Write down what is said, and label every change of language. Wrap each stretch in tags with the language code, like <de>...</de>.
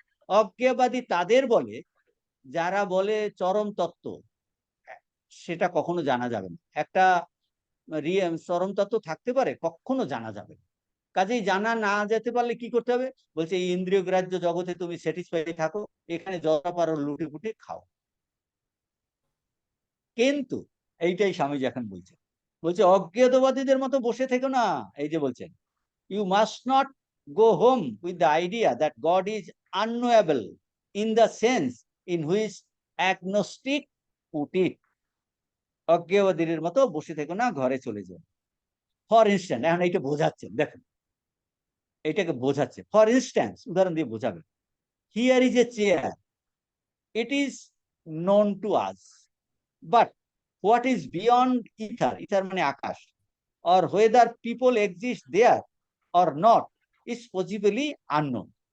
<bn>অজ্ঞেয়বাদী তাদের বলে যারা বলে চরম তত্ত্ব সেটা কখনো জানা যাবে না, একটা চরম তত্ত্ব থাকতে পারে কখনো জানা যাবে না, কাজেই জানা না যেতে পারলে কি করতে হবে? বলছে এই ইন্দ্রিয় গ্রাহ্য জগতে তুমি স্যাটিসফাই থাকো, এখানে যত পারো লুটে পুটে খাও। কিন্তু এইটাই স্বামীজি এখন বলছে, বলছে অজ্ঞেয়বাদীদের মতো বসে থেকো না। এই যে বলছেন</bn> <en>you must not go home with the idea that God is unknowable in the sense in which agnostic put it.</en> <bn>অজ্ঞেয়বাদীদের মতো বসে থেকো না, ঘরে চলে যাও।</bn> <en>for instance,</en> <bn>এখন এইটা বোঝাচ্ছেন, দেখেন এইটাকে বোঝাচ্ছে।</bn> <en>for instance,</en> <bn>উদাহরণ দিয়ে বোঝাবেন।</bn> <en>here is a chair, it is known to us, but what is beyond ether,</en> <bn>ether মানে আকাশ,</bn> <en>or whether people exist there or not is possibly unknown.</en>